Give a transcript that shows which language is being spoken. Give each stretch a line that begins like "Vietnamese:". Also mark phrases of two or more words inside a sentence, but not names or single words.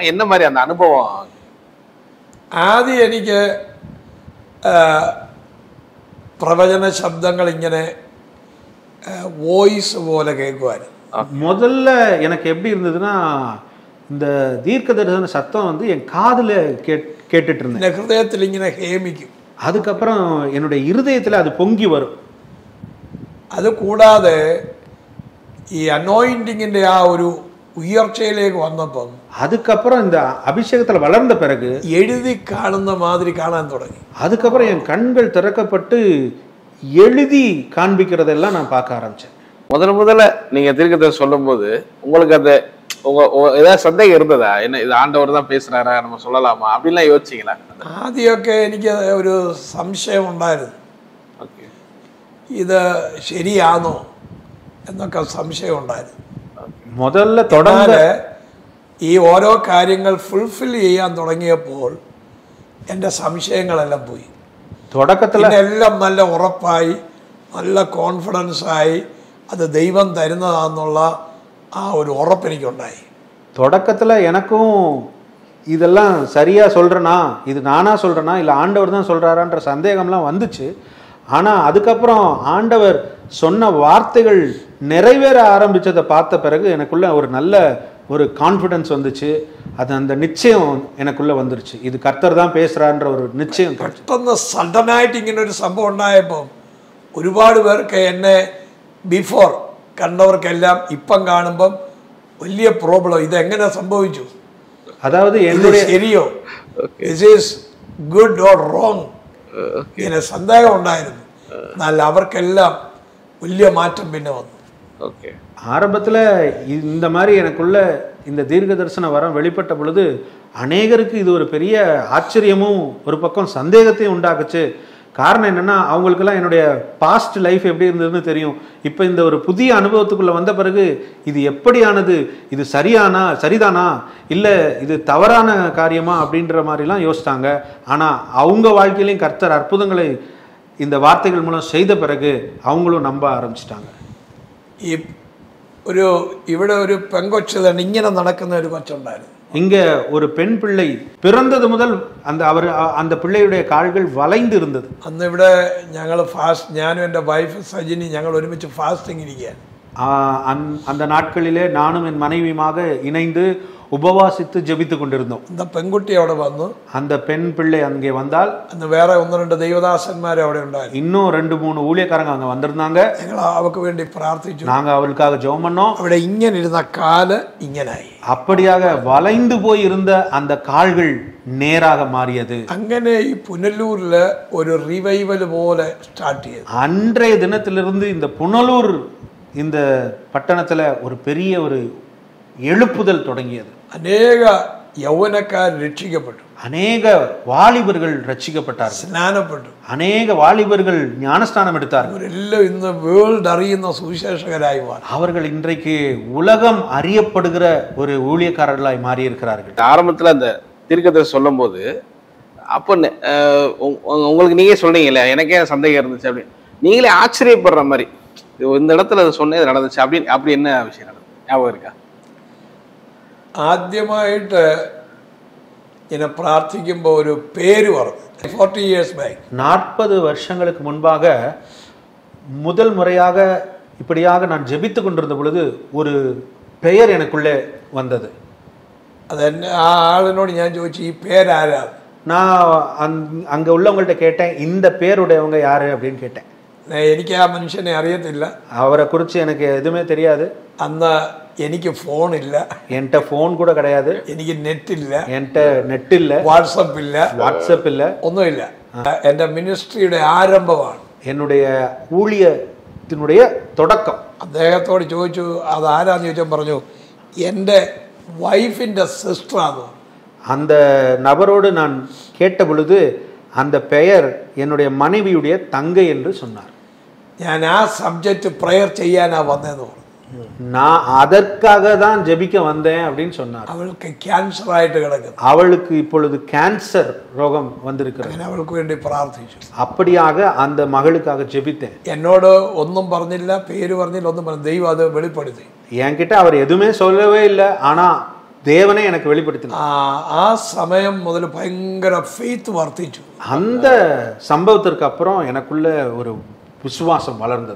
Tamil: என்ன மாதிரி அந்த அனுபவம்?
Malayalam: ആദ്യം എനിക്ക് പ്രവചന ശബ്ദങ്ങൾ ഇങ്ങനെ വോയിസ് പോലെ കേൾക്കുമായിരുന്നു.
Tamil: முதல்ல எனக்கு எப்படி இருந்ததுன்னா, இந்த தீர்க்க தரிசன சத்தம் வந்து என் காதுல கேட்டுட்டு இருந்தேன்.
Malayalam: എൻ്റെ ഹൃദയത്തിൽ ഇങ്ങനെ ഹേമിക്കും.
Tamil: அதுக்கப்புறம் என்னுடைய இருதயத்தில் அது பொங்கி வரும். அது கூடாതെ
Malayalam: ഈ അനോയിന്റിങ്ങിന്റെ ആ ഒരു ഉയർച്ചയിലേക്ക് വന്നപ്പോൾ
Tamil: அதுக்கப்புறம் இந்த அபிஷேகத்தில் வளர்ந்த பிறகு எழுதி കാണുന്ന மாதிரி കാണാൻ தொடங்கி. அதுக்கப்புறம் என் கண்கள் திறக்கப்பட்டு எழுதி காண்பிக்கிறதெல்லாம் நான் பார்க்க ஆரம்பிச்சேன். முதல்ல நீங்க தீர்க்கத்தை சொல்லும் போது உங்களுக்கு அந்த ஏதாவது சந்தேகம் இருந்ததா? என்ன இது ஆண்டவர் தான் பேசுறாரா, நம்ம சொல்லலாமா அப்படின்லாம் யோசிச்சிங்களா?
Malayalam: ആദ്യമൊക്കെ എനിക്ക് ഒരു സംശയം ഉണ്ടായിരുന്നു, ഇത് ശരിയാണോ എന്നൊക്കെ സംശയം ഉണ്ടായിരുന്നു.
Tamil: முதல்ல தொடர்ந்து
Malayalam: ഈ ഓരോ കാര്യങ്ങൾ ഫുൾഫിൽ ചെയ്യാൻ തുടങ്ങിയപ്പോൾ എൻ്റെ സംശയങ്ങളെല്ലാം പോയി.
Tamil: தொடக்கத்தில்
Malayalam: എല്ലാം നല്ല ഉറപ്പായി, നല്ല കോൺഫിഡൻസ് ആയി, അത് ദൈവം തരുന്നതാണെന്നുള്ള ആ ഒരു ഉറപ്പ് എനിക്കുണ്ടായി.
Tamil: தொடக்கத்தில் எனக்கும் இதெல்லாம் சரியாக சொல்கிறேனா, இது நானாக சொல்கிறேனா இல்லை ஆண்டவர் தான் சொல்கிறாரான்ற சந்தேகம்லாம் வந்துச்சு. ஆனால் அதுக்கப்புறம் ஆண்டவர் சொன்ன வார்த்தைகள் நிறைவேற ஆரம்பித்ததை பார்த்த பிறகு எனக்குள்ள ஒரு நல்ல ஒரு கான்ஃபிடென்ஸ் வந்துச்சு. அது அந்த நிச்சயம் எனக்குள்ளே வந்துருச்சு, இது கர்த்தர் தான் பேசுகிறான்ற ஒரு நிச்சயம்.
Malayalam: പെട്ടെന്ന് സഡനായിട്ട് ഇങ്ങനെ ഒരു സംഭവം ഉണ്ടായപ്പോൾ ഒരുപാട് പേർക്ക് എന്നെ ബിഫോർ കണ്ടവർക്കെല്ലാം ഇപ്പം കാണുമ്പം വലിയ പ്രോബ്ലം, ഇതെങ്ങനെ സംഭവിച്ചു,
Tamil: அதாவது என்னுடைய
Malayalam: ശരിയോ,
English: this is good or wrong,
Malayalam: ഇങ്ങനെ സന്ദേഹം ഉണ്ടായിരുന്നു. എന്നാൽ അവർക്കെല്ലാം വലിയ മാറ്റം പിന്നെ വന്നു.
Tamil: ஆரம்பத்தில் இந்த மாதிரி எனக்குள்ள இந்த தீர்க்க தரிசன வரம் வெளிப்பட்ட பொழுது அநேகருக்கு இது ஒரு பெரிய ஆச்சரியமும் ஒரு பக்கம் சந்தேகத்தையும் உண்டாக்குச்சு. காரணம் என்னென்னா, அவங்களுக்கெல்லாம் என்னுடைய
English: past life
Tamil: எப்படி இருந்ததுன்னு தெரியும். இப்போ இந்த ஒரு புதிய அனுபவத்துக்குள்ளே வந்த பிறகு இது எப்படியானது, இது சரிதானா இல்லை இது தவறான காரியமா அப்படின்ற மாதிரிலாம் யோசித்தாங்க. ஆனால் அவங்க வாழ்க்கையிலையும் கர்த்தர் அற்புதங்களை இந்த வார்த்தைகள் மூலம் செய்த பிறகு அவங்களும் நம்ப ஆரம்பிச்சிட்டாங்க.
Malayalam: ഇവിടെ ഒരു പെങ്കൊച്ച് തന്നെ ഇങ്ങനെ നടക്കുന്ന ഒരു കൊച്ചുണ്ടായിരുന്നു.
Tamil: இங்கே ஒரு பெண் பிள்ளை பிறந்தது முதல் அந்த பிள்ளையுடைய கால்கள் வளைந்து இருந்தது.
Malayalam: അന്ന് ഇവിടെ ഞങ്ങൾ ഞാനും എൻ്റെ വൈഫ് സജിനി ഞങ്ങൾ ഒരുമിച്ച് ഫാസ്റ്റിംഗ് ഇരിക്കുകയാണ്.
Tamil: அந்த நாட்களிலே நானும் என் மனைவியுமாக இணைந்து உபவாசித்து ஜெபித்து கொண்டிருந்தோம்.
Malayalam: அந்த പെൺകുട്ടി അവിടെ വന്നു.
Tamil: அந்த பெண் பிள்ளை அங்கே வந்தால்
Malayalam: അന്ന് വേറെ 1-2 ദൈവദാസന്മാർ അവിടെ ഉണ്ടായിരുന്നു.
Tamil: இன்னும் 2-3 ஊழியக்காரங்க அங்க வந்திருந்தாங்க.
Malayalam: ഞങ്ങൾ അവൾക്ക് വേണ്ടി പ്രാർത്ഥിച്ചു.
Tamil: நாங்க அவளுக்காக ஜெபம் பண்ணோம்.
Malayalam: അവിടെ ഇങ്ങനെ ഇരുന്ന കാല് ഇങ്ങനായി.
Tamil: அப்படியாக வளைந்து போய் இருந்த அந்த கால்கள் நேராக மாறியது.
Malayalam: അങ്ങനെ ഈ പുനലൂരില് ഒരു റിവൈവൽ പോലെ സ്റ്റാർട്ട് ചെയ്തു.
Tamil: அன்றைய தினத்திலிருந்து இந்த புனலூர் இந்த பட்டணத்துல ஒரு பெரிய ஒரு எழுப்புதல் தொடங்கியது.
Malayalam: അനേക യൗവനക്കാർ രക്ഷിക്കപ്പെട്ടു.
Tamil: அநேக வாலிபர்கள் ரட்சிக்கப்பட்டார்கள்.
Malayalam: സ്നാനപ്പെട്ടു.
Tamil: அநேக வாலிபர்கள் ஞானஸ்தானம் எடுத்தார்கள்.
Malayalam: അവരെല്ലാം ഇന്ന് വേൾഡ് അറിയുന്ന സുവിശേഷകരായി മാറി.
Tamil: அவர்கள் இன்றைக்கு உலகம் அறியப்படுகிற ஒரு ஊழியக்காரர்களாய் மாறி இருக்கிறார்கள். ஆரம்பத்துல அந்த தீர்க்கத்தை சொல்லும் போது அப்போ உங்களுக்கு நீங்க சொன்னீங்கல்ல, எனக்கே சந்தேகம் இருந்துச்சு அப்படின்னு, நீங்களே ஆச்சரியப்படுற மாதிரி இந்த இடத்துல சொன்னது நடந்துச்சு அப்படின்னு, அப்படி என்ன விஷயம் நடந்தது ஞாபகம் இருக்கா?
Malayalam: ആദ്യമായിട്ട് ഇങ്ങനെ പ്രാർത്ഥിക്കുമ്പോൾ ഒരു പേര് പറഞ്ഞു.
English: 40 years back.
Tamil: 40 வருஷங்களுக்கு முன்பாக முதல் முறையாக இப்படியாக நான் ஜெபித்து கொண்டிருந்த பொழுது ஒரு பெயர் எனக்குள்ளே வந்தது.
Malayalam: അതെന്നെ ആ ആളിനോട് ഞാൻ ചോദിച്ചു, ഈ പേരാരാ?
Tamil: நான் அங்கே உள்ளவங்கள்ட்ட கேட்டேன், இந்த பேருடையவங்க யாரு அப்படின்னு கேட்டேன்.
Malayalam: എനിക്ക് ആ മനുഷ്യനെ അറിയത്തില്ല.
Tamil: அவரை குறித்து எனக்கு எதுவுமே தெரியாது.
Malayalam: അന്ന് എനിക്ക് ഫോണില്ല,
Tamil: என்கிட்ட ஃபோன் கூட கிடையாது,
Malayalam: എനിക്ക് നെറ്റില്ല,
Tamil: என்கிட்ட நெட் இல்லை,
Malayalam: വാട്സപ്പ് ഇല്ല,
Tamil: வாட்ஸ்அப் இல்லை,
Malayalam: ഒന്നുമില്ല. എൻ്റെ മിനിസ്ട്രിയുടെ ആരംഭമാണ്,
Tamil: என்னுடைய ஊழியத்தினுடைய தொடக்கம்.
Malayalam: അദ്ദേഹത്തോട് ചോദിച്ചു അതാരാന്ന് ചോദിച്ചാൽ പറഞ്ഞു എൻ്റെ
English: wife's sister.
Tamil: அந்த நபரோடு நான் கேட்ட பொழுது அந்த பெயர் என்னுடைய மனைவியுடைய தங்கை என்று சொன்னார்.
Malayalam: ഞാൻ ആ
English: subject prayer
Malayalam: ചെയ്യാനാ വന്നതെന്ന് പറഞ്ഞു.
Tamil: நான் அதற்காக தான் ஜெபிக்க வந்தேன் அப்படின்னு சொன்னார்.
Malayalam: അവൾക്ക് ക്യാൻസർ ആയിട്ട് കിടക്കുന്നു.
Tamil: அவளுக்கு இப்பொழுது கேன்சர் ரோகம் வந்திருக்கிறது.
Malayalam: അങ്ങനെ അവൾക്ക് വേണ്ടി പ്രാർത്ഥിച്ചു.
Tamil: அப்படியாக அந்த மகளுக்காக ஜெபித்தேன்.
Malayalam: എന്നോട് ഒന്നും പറഞ്ഞില്ല, പേര് പറഞ്ഞില്ല, ഒന്നും പറഞ്ഞു. ദൈവം അത് വെളിപ്പെടുത്തി.
Tamil: என்கிட்ட அவர் எதுவுமே சொல்லவே இல்லை, ஆனா தேவனே எனக்கு வெளிப்படுத்தினார்.
Malayalam: ആ സമയം മുതൽ ഭയങ്കര ഫെയ്ത്ത് വർദ്ധിച്ചു.
Tamil: அந்த சம்பவத்திற்கு அப்புறம் எனக்குள்ள ஒரு விசுவாசம் வளர்ந்தது,